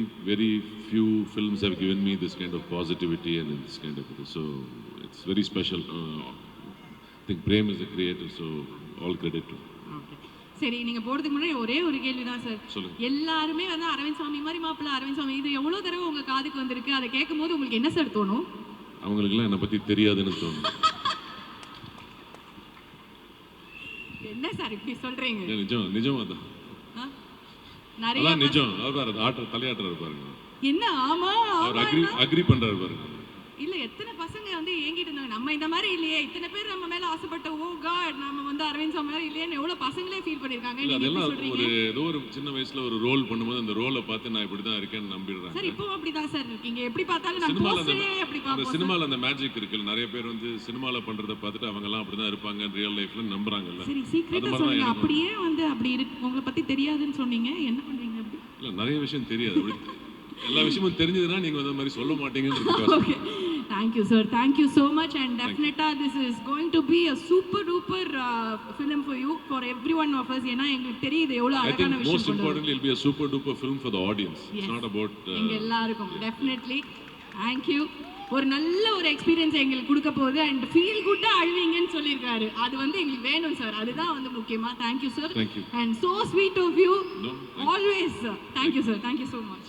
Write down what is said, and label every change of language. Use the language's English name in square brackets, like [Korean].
[English] very few films have given me this kind of positivity and this kind of it. So it's very special. I think Prem is the creator, so all credit to him. [Tamil] சரி, நீங்க போறதுக்கு முன்னாடி ஒரே ஒரு கேள்வி தான் sir. எல்லாருமே வந்து அரவிந்த் சாமி மாதிரி மாப்பிள்ள, அரவிந்த் சாமி, இது எவ்வளவு தடவை உங்க காதுக்கு வந்திருக்கு? அதை கேட்கும் போது உங்களுக்கு என்ன சார் தோணும்? அவங்களுக்குலாம் என்னை பத்தி தெரியாதுன்னு தோணும். என்ன சார் இப்படி சொல்றீங்க? நிஜம் அதான். நிறைய நிஜம். அவர் ஆட்டர் தலையாட்டர் பாருங்க. என்ன ஆமா அவர் அக்ரி பண்றாரு பாருங்க. இல்ல எத்தனை பசங்க வந்து ஏங்கிட்டு இருந்தாங்க, நம்ம இந்த மாதிரி இல்லையே, இத்தனை பேர் நம்ம மேல ஆசைப்பட்ட, ஓ காட் நம்ம வந்து அரவிந்த் சாமி மாதிரி இல்லையே, எவ்வளவு பசங்களே ஃபீல் பண்ணிருக்காங்க. நீங்க அதெல்லாம் ஒரு ஏதோ ஒரு சின்ன வயசுல ஒரு ரோல் பண்ணும்போது அந்த ரோலை பார்த்து நான் இப்படி தான் இருக்கேன்னு நம்பிடுறேன் சார். இப்போ அப்படிதான் சார் இருக்கீங்க, எப்படி பார்த்தாலும் நம்ம போஸ்டரே அப்படி பாப்போம். சினிமால அந்த மேஜிக் இருக்குல்ல, நிறைய பேர் வந்து சினிமால பண்றத பார்த்துட்டு அவங்க எல்லாம் அப்படிதான் இருப்பாங்க ரியல் லைஃப்ல நம்புறாங்கல்ல. சரி, சீக்ரெட்டா சொல்லுங்க, அப்படியே வந்து அப்படி இருக்கு உங்களை பத்தி தெரியாதுன்னு சொன்னீங்க, என்ன பண்றீங்க அப்படி? இல்ல நிறைய விஷயம் தெரியாது, எல்லா விஷயமும் தெரிஞ்சதுன்னா நீங்க அந்த மாதிரி சொல்ல மாட்டீங்கன்னு. [English] Okay, thank you sir, thank you so much, and definitely this is going to be a super duper film for you, for every one of us. [Tamil] ஏனா எங்களுக்கு தெரியுது எவ்வளவு அழகான விஷயம். [English] Most importantly, it will be a super duper film for the audience. Yes. It's not about [Tamil] எங்க எல்லாருக்கும். [English] Definitely, thank you. [Tamil] ஒரு நல்ல ஒரு எக்ஸ்பீரியன்ஸ் எங்களுக்கு கொடுக்க போகுது, அண்ட் ஃபீல் குட்டா அழுவீங்கன்னு சொல்லியிருக்காரு. அது வந்து எங்களுக்கு வேணும் சார், அதுதான் வந்து முக்கியமா. [English] Thank you sir, and so sweet of you, always. Thank you sir, thank you so much.